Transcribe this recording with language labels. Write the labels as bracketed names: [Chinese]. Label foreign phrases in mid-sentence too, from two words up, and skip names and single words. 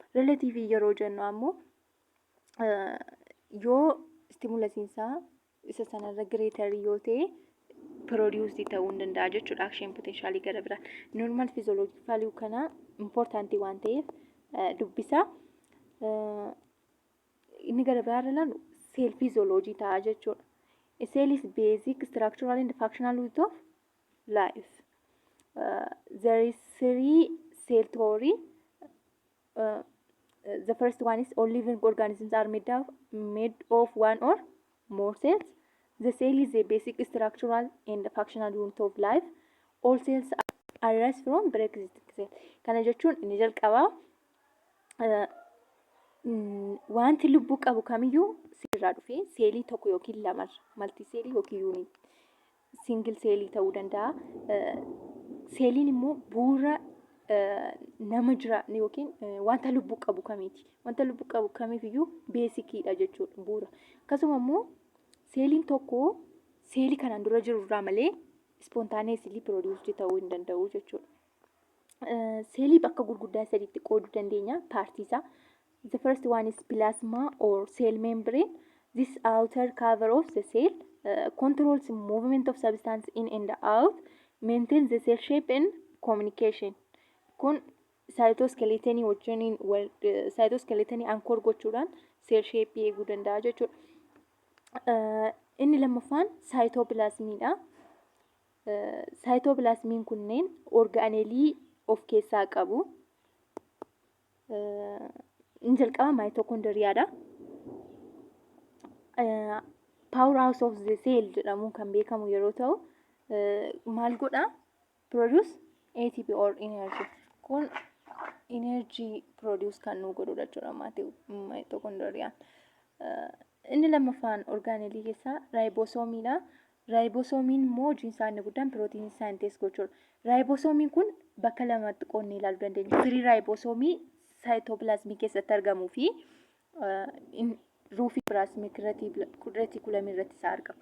[Oromo] Relative yeroo jennu ammoo yoo stimulusiinsaa isa sanarra greater yoo ta'e produced ta'uu hin danda'a jechuudha. [English] Action potential [Oromo] gara biraan. [English] Normal physiology value [Oromo] kana important waan ta'eef dubbisa. Inni gara biraarra ilaalu [English] cell physiology [Oromo] ta'a jechuudha. [English] A cell is basic structural and functional unit of life. There is 3 cell theory. The first one is all living organisms are made of one or more cells. The cell is a basic structural and functional unit of life. All cells arise from pre-existing cells. [Oromo] Kana jechuun inni jalqabaa wanti lubbuu qabu kamiyyuu sirraa dhufee seelii tokko yookiin lama malti seelii yookiin yuunit singil seelii ta'uu danda'a. Seeliin immoo bu'uura nama jira yookiin wanta lubbuu qabu kamiiti. Wanta lubbuu qabu kamiifiyyuu beesikiidha jechuudha bu'uura. Akkasuma immoo seeliin tokko seelii kanaan dura jiru irraa malee [English] ispontaaneesilii piroodiwusdii [Oromo] ta'uu hin danda'u jechuudha. Seelii bakka gurguddaa sadiitti qooduu dandeenya paartiisaa. [English] The first one is plasma or cell membrane. This outer cover of the cell controls movement of substance in and out, maintains the cell shape and communication. [Oromo] Kun saayitooskeleetonii wajjiniin saayitooskeleetonii ankoor gochuudhaan [English] cell shape [Oromo] eeguu danda'a jechuudha. Inni lammaffaan saayitoopilaazmiidha. Saayitoopilaazmiin kunneen orgaaneelii of keessaa qabu. Inni jalqaba maayitookondiriyaadha. [English] Power house of the cell [Oromo] jedhamuun kan beekamu yeroo ta'u, maal godha? [English] Produce ATP or energy. [Oromo] Kun [English] energy produce [Oromo] kan nu godhudha jechuudha maayitookondiriyaan. Inni lammaffaan orgaaneelii keessaa raayibosoomiidha. Raayibosoomiin immoo hojiin isaa inni guddaan [English] pirootiinii saayintees [Oromo] gochuudha. Raayibosoomiin kun bakka lamatti qoonnee ilaaluu dandeenya. Firii raayibosoomii saayitoopilaazmii keessatti argamuu fi ruufii [English] pilaazmik retikulamii [Oromo] irratti isaa argama.